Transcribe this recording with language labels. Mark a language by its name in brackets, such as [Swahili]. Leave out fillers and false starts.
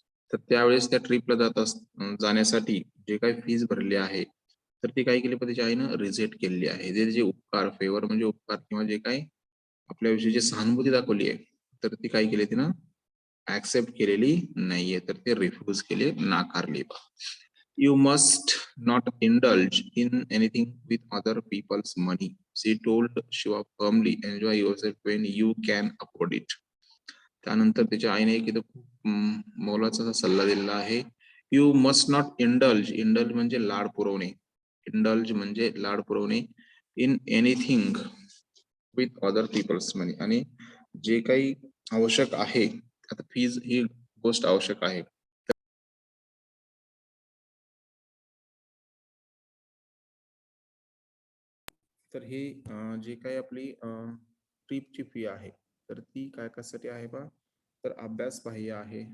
[Marathi] तर त्यावेळेस त्या ट्रिपला जाण्यासाठी जे काही फीज भरली आहे तर ती काय केली, पण त्याच्या आईनं रिजेक्ट केलेली आहे. जे उपकार, फेवर म्हणजे उपकार किंवा जे काही आपल्याविषयी जी सहानुभूती दाखवली आहे तर ती काय केली, तिनं ऍक्सेप्ट केलेली नाहीये, तर ते रिफ्यूज केले, नाकारले. [English] You must not indulge in anything with other people's money, she told Shiva firmly. Enjoy yourself when you can afford it. [Marathi] त्यानंतर त्याच्या आईने एक इथं खूप मोलाचा असा सल्ला दिलेला आहे. [English] You must not indulge. Indulge [Marathi] म्हणजे लाड पुरवणे. [English] Indulge म्हणजे लाड पुरवणे in anything with other people's money. [Marathi] आणि जे काही आवश्यक आहे, आता फीज ही गोष्ट आवश्यक आहे, तर ही जी काही आपली ट्रिपची फी आहे तर ती काय कशासाठी आहे बा, तर अभ्यास बाह्य आहे.